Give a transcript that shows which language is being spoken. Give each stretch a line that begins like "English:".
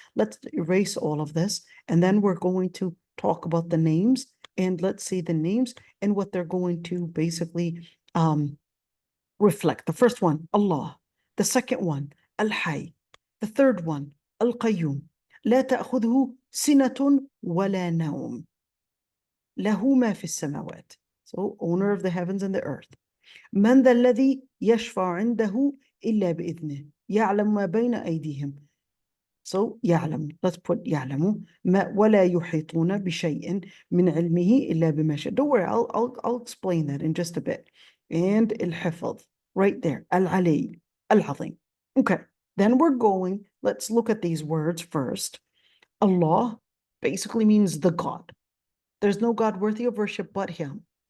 English: Let's erase all of this, and then we're going to talk about the names, and let's see the names and what they're going to basically reflect. The first one, Allah. The second one, Al-Hayy. The third one, Al-Qayyum.
Arabic: لا تأخذه سنة ولا نوم. له ما في السماوات.
English: So, owner of the heavens and the earth.
Arabic: من ذا الذي يشفع عنده إلا بإذنه يعلم ما بين أيديهم.
English: So, يعلم. Let's put يعلم.
Arabic: ما ولا يحيطون بشيء من علمه إلا بما شاء.
English: Don't worry, I'll explain that in just a bit. And الحفظ, right there. Al-Ali, Al-Azim. Okay, then we're going, let's look at these words first. Allah basically means the God. There's no God worthy of worship but Him.